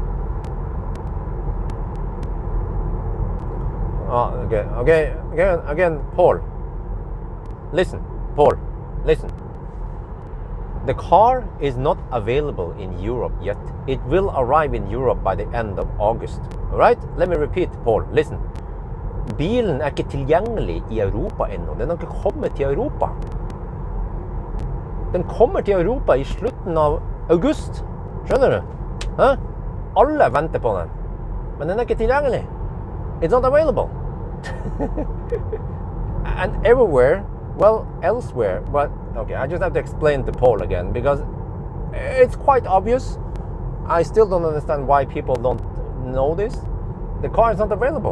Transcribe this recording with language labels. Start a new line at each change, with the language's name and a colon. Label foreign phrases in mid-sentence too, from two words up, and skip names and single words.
English: Again, Paul. Listen, Paul, listen. The car is not available in Europe yet. It will arrive in Europe by the end of August. All right? Let me repeat, Paul. Listen.
Norwegian: Bilen ikke tilgjengelig I Europa ennå. Den har ikke kommet til Europa. Den kommer til Europa I slutten av august. Skjønner du? Hæ? Alle venter på den. Men den ikke tilgjengelig.
English: It's not available. And everywhere, well, elsewhere, but okay, I just have to explain to Paul again because it's quite obvious. I still don't understand why people don't know this. The car is not available.